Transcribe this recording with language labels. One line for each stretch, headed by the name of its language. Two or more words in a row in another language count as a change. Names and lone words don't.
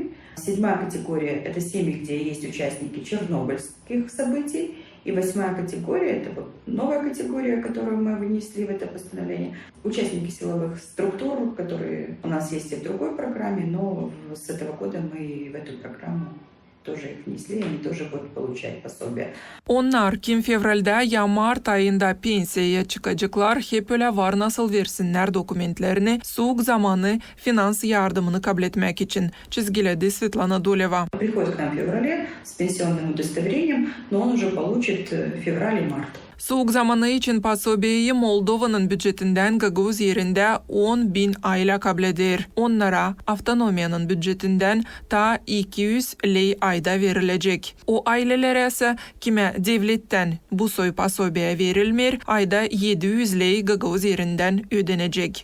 Russian: Седьмая категория – это семьи, где есть участники чернобыльских событий. И 8-я категория – это новая категория, которую мы внесли в это постановление. Участники силовых структур, которые у нас есть и в другой программе, но с этого года мы в эту программу тоже их внесли, они тоже будут получать пособие.
Gagauz: Onlar kim fevralda ya mart ayında pensiyaya çıkacaklar hep öyle var nasıl versinler dokumentlerini soğuk zamanı finans yardımını kabul etmek için çizgiledi Svetlana Duleva.
Russian: Приходит к нам в феврале с пенсионным удостоверением, но он уже получит в феврале и марте.
Gagauz: Soğuk zamanı için пособиеyi Moldova'nın bütçetinden Gaguz yerinde 10.000 aile kabul eder. Onlara avtonomiyanın bütçetinden ta 200 lei ayda verilecek. O ailelere ise kime devletten bu soy пособие verilmir, ayda 700 lei Gaguz yerinden ödenecek.